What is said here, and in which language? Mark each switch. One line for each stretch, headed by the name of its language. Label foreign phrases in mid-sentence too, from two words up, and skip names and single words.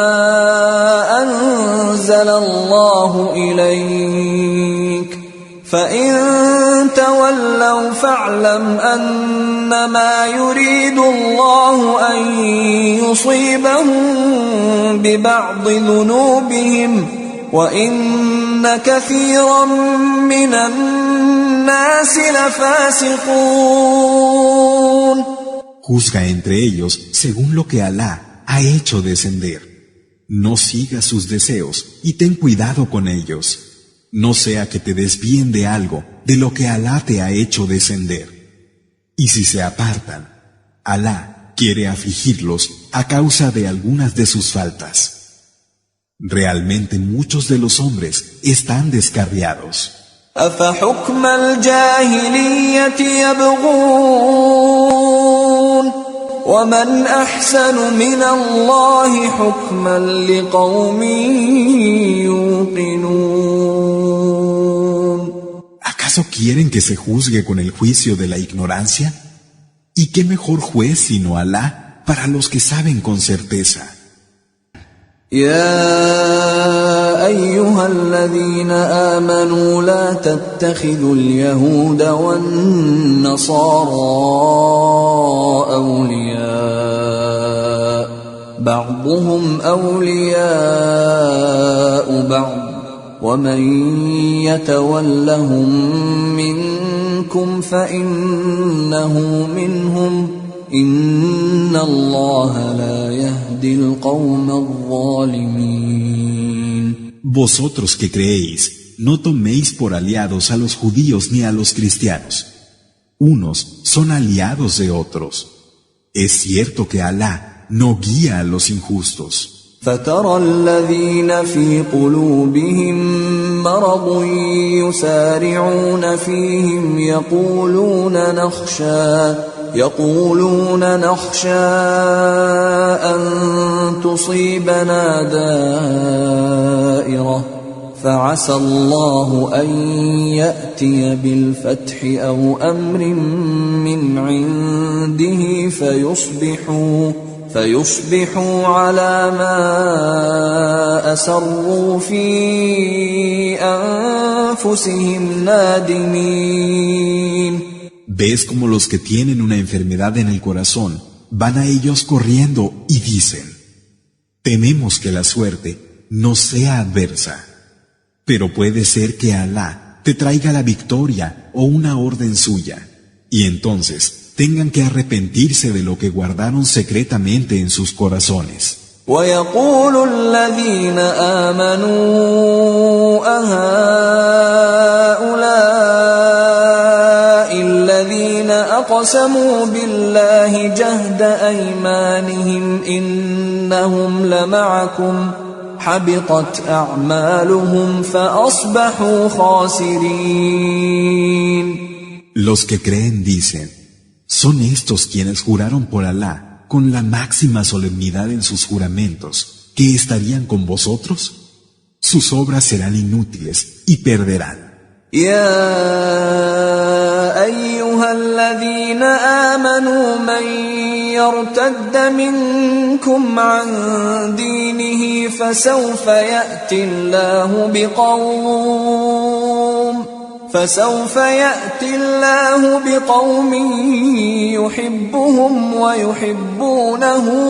Arabic: أنزل الله إليك فإن تولوا فاعلم أنما يريد الله أن يصيبهم ببعض ذنوبهم وإن كثيرا من الناس لفاسقون.
Spanish: Juzga entre ellos según lo que Alá ha hecho descender. No sigas sus deseos y ten cuidado con ellos. No sea que te desvíen de algo de lo que Alá te ha hecho descender. Y si se apartan, Alá quiere afligirlos a causa de algunas de sus faltas. Realmente muchos de los hombres están descarriados.
Arabic: أفحكم الجاهلية يبغون ومن أحسن من الله حكما لقوم يوقنون.
Spanish: ¿Acaso quieren que se juzgue con el juicio de la ignorancia? ¿Y qué mejor juez sino Alá para los que saben con certeza?
Arabic: يا أيها الذين آمنوا لا تتخذوا اليهود والنصارى أولياء بعضهم أولياء بعض ومن يتولهم منكم فإنه منهم إن الله لا يهدي القوم الظالمين.
Spanish: Vosotros que creéis, no toméis por aliados a los judíos ni a los cristianos. Unos son aliados de otros. Es cierto que Alá no guía a los injustos.
Arabic: فترى الذين في قلوبهم مرض يسارعون فيهم يقولون نخشى أن تصيبنا دائرة فعسى الله أن يأتي بالفتح أو أمر من عنده فيصبحوا على ما أسروا في أنفسهم نادمين.
Spanish: ves como los que tienen una enfermedad en el corazón van a ellos corriendo y dicen: tememos que la suerte no sea adversa. Pero puede ser que Alá te traiga la victoria o una orden suya, y entonces tengan que arrepentirse de lo que guardaron secretamente en sus corazones.
Arabic: ويقول الذين آمنوا أهؤلاء الذين أقسموا بالله جهد أيمانهم إنهم لمعكم حبطت أعمالهم فأصبحوا خاسرين.
Spanish: Los que creen dicen: ¿son estos quienes juraron por Alá con la máxima solemnidad en sus juramentos que estarían con vosotros? Sus obras serán inútiles y perderán.
Arabic: يا أيها الذين آمنوا من يرتد منكم عن دينه فسوف يأتي الله بقوم يحبهم ويحبونه